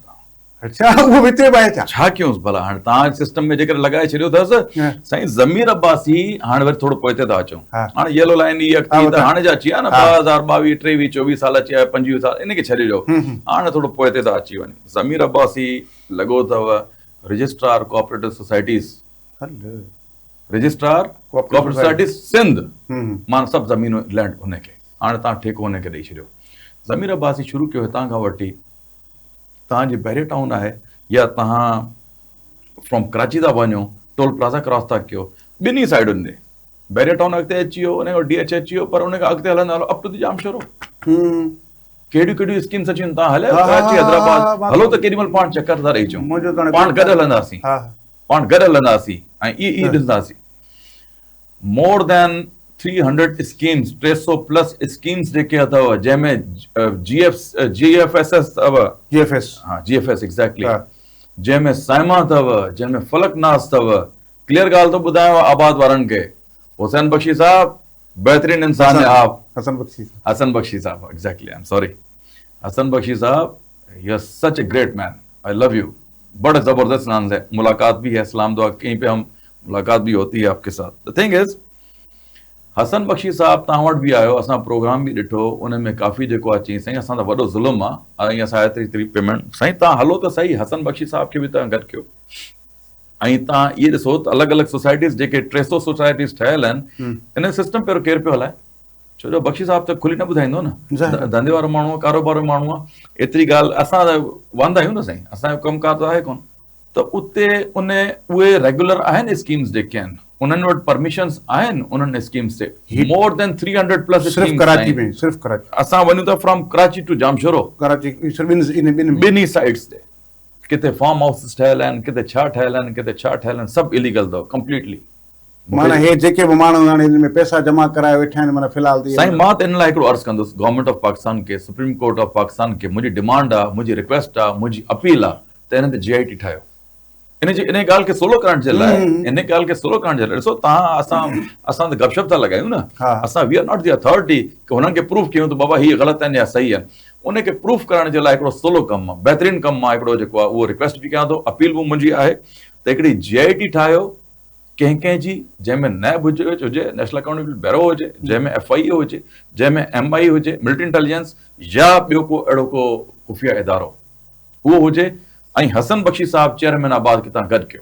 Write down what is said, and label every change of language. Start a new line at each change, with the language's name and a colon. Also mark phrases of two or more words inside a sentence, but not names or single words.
Sindhi: अच्छा, उहो हिते बि आहे छा कयूंसि भला? हाणे तव्हां सिस्टम में जेकर लॻाए छॾियो अथसि साईं ज़मीर अब्बासी, हाणे वरी थोरो पोइ था अचूं। हाणे
English: yellow line
Sindhi: इहा त हाणे जा अची विया न 2022, 23, 24 साल अची विया, 25 साल, इनखे छॾिजो। हाणे थोरो पोइ था अची वञे। ज़मीर अब्बासी लॻो अथव रजिस्ट्रार कोऑपरेटिव सोसाइटीज़, रजिस्ट्रार कोऑपरेटिव सोसाइटीज़ सिंध, मां सभु ज़मीनूं लैंड हुनखे, हाणे तव्हां ठेको हुनखे ॾेई छॾियो। ज़मीर अब्बासी शुरू कयो हितां खां वठी, तव्हांजी बैरियर टाउन आहे या तव्हां फ्रॉम कराची था वञो, टोल प्लाज़ा क्रॉस था कयो, ॿिन्ही साइडुनि ते बैरियर टाउन अॻिते अची वियो, उनखां DH अची वियो, पर उनखां अॻिते हलंदा हलो
English: up to the
Sindhi: जाम शोरो। कहिड़ियूं कहिड़ियूं स्कीम्स अची तव्हां हलियो कराची हैदराबाद हलो त केॾी महिल पाण चकर था ॾेई अचूं, पाण गॾु हलंदासीं, पाण गॾु हलंदासीं ऐं इहे ॾिसंदासीं।
English: more than
Sindhi: 300 स्कीम्स, 300
English: plus schemes
Sindhi: जेके अथव, जंहिंमें GFSS अथव, GFS एग्ज़ैक्टली, जंहिंमें साइमा अथव, जंहिंमें फलकनास अथव। क्लियर ॻाल्हि थो ॿुधायांव आबाद वारनि खे, हुसैन बख्शी साहब
Hindi: बेहतरीन इंसान है आप।
English: Hasan Bakhshi Sahab exactly, I am sorry, Hasan Bakhshi Sahab, you are such a great man, I love you.
Hindi: बड़ा जबरदस्त नाम है, मुलाकात भी है, सलाम दुआ कहीं पे हम मुलाकात भी होती है आपके साथ।
English: The thing is,
Sindhi: हसन बख्शी साहब तव्हां वटि बि आयो, असां प्रोग्राम बि ॾिठो, उन में काफ़ी जेको आहे चई साईं असां त वॾो ज़ुल्म आहे ऐं असां एतिरी पेमेंट, साईं तव्हां हलो त सही, हसन बख्शी साहब खे बि तव्हां गॾु कयो। ऐं तव्हां इहे ॾिसो त अलॻि अलॻि सोसाइटीज़ जेके 300 सोसाइटीज़ ठहियल आहिनि, इन सिस्टम पहिरियों केरु पियो हलाए? छो जो बख्शी साहब त खुली न ॿुधाईंदो न, धंधे वारो माण्हू आहे, कारोबार जो माण्हू आहे, एतिरी ॻाल्हि असां वांदा आहियूं न साईं, असांजो कमकार त आहे कोन। त उते उहे रेगुलर आहिनि स्कीम्स जेके आहिनि, उन्हनि वटि परमिशंस आहिनि उन्हनि स्कीम्स ते,
English: more than 300 plus schemes Karachi में।
Sindhi: सिर्फ़ कराची, असां वञूं था
English: from Karachi to
Sindhi: जामशोरो, कराची ॿिन्ही साइड्स ते, किथे फार्म हाउस ठहियल आहिनि, किथे छा ठहियल आहिनि, किथे छा ठहियल आहिनि, सभु इलीगल अथव कंप्लीटली। माना हे जेके बि माण्हू हाणे इन में पैसा जमा कराए वेठा आहिनि, माना फ़िलहाल साईं मां त इन लाइ हिकिड़ो अर्ज़ु कंदुसि गवर्नमेंट ऑफ पाकिस्तान खे, सुप्रीम कोर्ट ऑफ पाकिस्तान खे, मुंहिंजी डिमांड आहे, मुंहिंजी रिक्वेस्ट आहे, मुंहिंजी अपील आहे त हिन ते GIT ठाहियो। इन ॻाल्हि खे सोलो करण जे लाइ, इन ॻाल्हि खे सोलो करण जे लाइ ॾिसो तव्हां असां त गपशप था लॻायूं न, असां
English: we are not the authority
Sindhi: की हुननि खे प्रूफ कयूं त बाबा हीअ ग़लति आहिनि या सही आहिनि। उनखे प्रूफ करण जे लाइ हिकिड़ो सोलो कमु आहे, बहितरीनु कमु आहे हिकिड़ो जेको आहे, उहो रिक्वेस्ट बि कयां थो, अपील बि मुंहिंजी आहे त हिकिड़ी GIT ठाहियो कंहिं जी, जंहिंमें नैब हुजे, नेशनल अकाउंटेबिलिटी ब्यूरो हुजे, जंहिंमें FIO हुजे, जंहिंमें MI हुजे, मिलिट्री इंटेलिजेंस, या ॿियो को अहिड़ो को खुफ़िया इदारो उहो हुजे, ऐं हसन बख्शी साहब चेयरमैन आबाद खे तव्हां गॾु कयो।